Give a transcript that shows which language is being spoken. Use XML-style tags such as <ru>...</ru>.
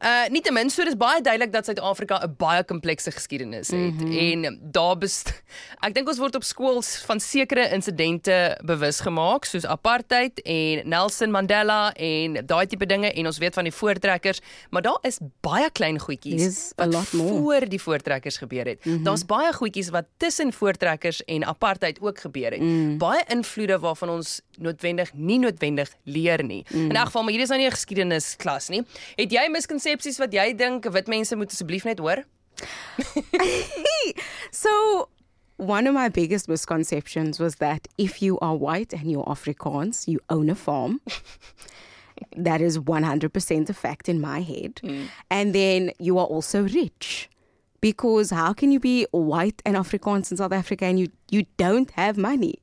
<af>Nietemin, so dis baie duidelik dat Suid-Afrika 'n baie komplekse geskiedenis het en daar ek dink ons word op skool van sekere insidente bewus gemaak soos apartheid en Nelson Mandela en daai tipe dinge en ons weet van die voortrekkers, maar daar is baie klein goedjies wat voor die voortrekkers gebeur het. Daar's baie goedjies wat tussen voortrekkers en apartheid ook gebeur het. Baie invloede waarvan ons nie noodwendig leer nie. In elk geval, maar hier is nou nie 'n geskiedenisklas nie. Het jy miskonsepsies wat jy dink wit mense moet asseblief net hoor?</af> <en>So, one of my biggest misconceptions was that if you are white and you're Afrikaans, you own a farm. That is 100% a fact in my head. And then you are also rich. Because how can you be white and Afrikaans in South Africa and you don't have money?</en>